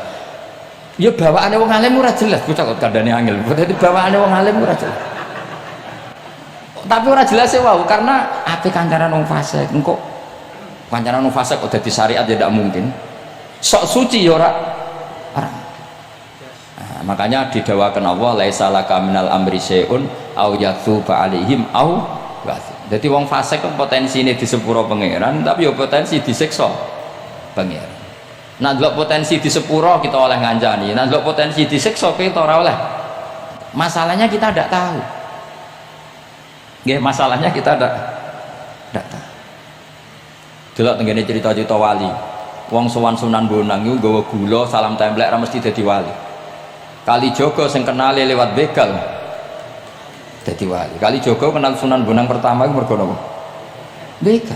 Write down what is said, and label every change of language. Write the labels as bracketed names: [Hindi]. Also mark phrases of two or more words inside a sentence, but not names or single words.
[Javanese] Ya bawaane wong alim ora jelas, bocah kok kandhane angel. Dadi bawaane wong alim ora jelas. Tapi ora jelas e wau karena ape kancanan wong fasik engko kancanan wong fasik kok dadi syariat ya ndak mungkin. Sok suci ya ora. Nah, makanya didawakan Allah [Arabic] ليس لك من الأمر شيء أو يتوب عليهم أو واسي. [Javanese] Jadi wong fasik kan potensine di sepuro pangeran tapi ya potensi disiksa pangeran. Nah delok potensi di sepuro kita oleh ngancani, nah delok potensi disiksa kita ora oleh. [Indonesian] Masalahnya kita tidak tahu. Nggih, masalahnya kita tidak tahu. [Javanese] Delok tengene cerita-cerita wali. Wong sowan Sunan Bonang iku nggawa gula salam templek ra mesti dadi wali. Kali Jogo sing kenale lewat begal dadi wali. Kali Jogo kenal Sunan Bonang pertama iku mergo napa? Begal.